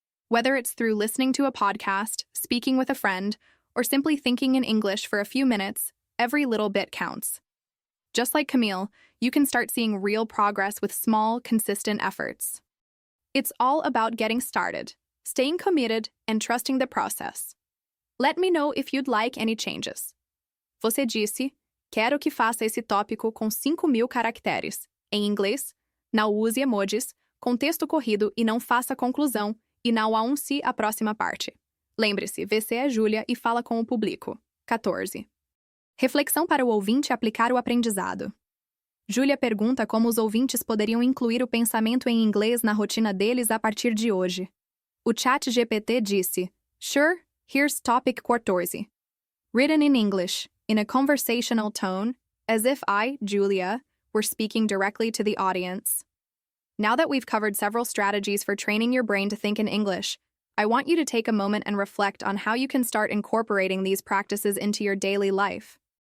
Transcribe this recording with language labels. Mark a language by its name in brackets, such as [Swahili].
[English] Whether it's through listening to a podcast, speaking with a friend, or simply thinking in English for a few minutes, every little bit counts. Just like Camille, you can start seeing real progress with small, consistent efforts. It's all about getting started, staying committed, and trusting the process. Let me know if you'd like any changes. [Portuguese] Você disse, quero que faça esse tópico com 5.000 caracteres. Em inglês, não use emojis, com texto corrido e não faça conclusão, e não anuncie a próxima parte. Lembre-se, você é Júlia e fala com o público. 14. Reflexão para o ouvinte aplicar o aprendizado. Júlia pergunta como os ouvintes poderiam incluir o pensamento em inglês na rotina deles a partir de hoje. O chat GPT disse, [English] Sure, here's topic 14. Written in English, in a conversational tone, as if I, Julia, were speaking directly to the audience. Now that we've covered several strategies for training your brain to think in English, I want you to take a moment and reflect on how you can start incorporating these practices into your daily life.